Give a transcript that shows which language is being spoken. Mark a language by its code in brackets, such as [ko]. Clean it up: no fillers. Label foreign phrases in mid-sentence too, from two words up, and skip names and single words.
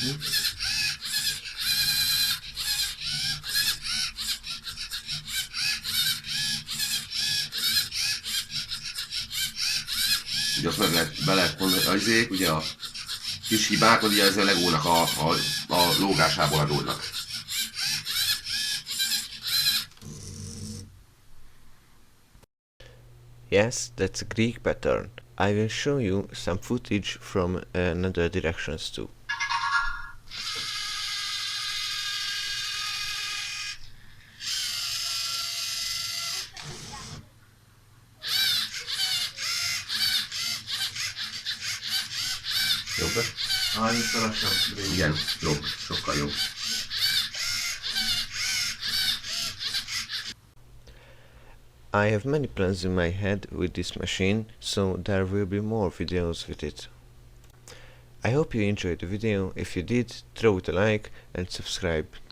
[hu] Ugye azt meg be lehet mondani, azért, ugye a kis hibák, ugye ez a legónak a lógásából adódnak. [en] Yes, that's a Greek pattern. I will show you some footage from another directions too. [hu] Jobb? Itt lassabb. Igen, jobb, sokkal jobb. [en] I have many plans in my head with this machine, so there will be more videos with it. I hope you enjoyed the video. If you did, throw it a like and subscribe.